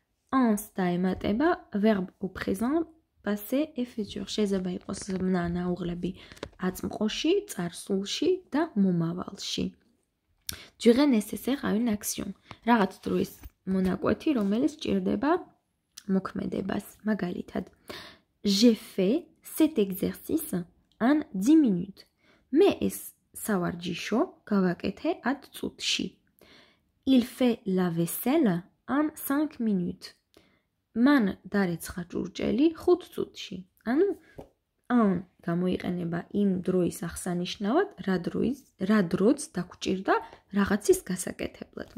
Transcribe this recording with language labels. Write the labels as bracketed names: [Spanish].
[French] En-ს [Georgian] დაემატება [French] verbe au présent, passé et futur. [Georgian] შეიძლება იყოს ზმნა ნაუღლები აწმყოში, წარსულში და მომავალში. [French] Durée nécessaire à une action. [Georgian] რაღაც დროის მონაკვეთი, რომელიც ჭირდება მოქმედებას. მაგალითად, [French] j'ai fait cet exercice en 10 minutes. [Georgian] მე ეს სავარჯიშო გავაკეთე 10 წუთში. [French] Il fait la vaisselle en 5 minutes. [Georgian] მან დარეცხა ჭურჭელი 5 წუთში. ანუ en გამოიყენება იმ დროის აღსანიშნავად, რა დროც დაგჭირდა რაღაცის გასაკეთებლად.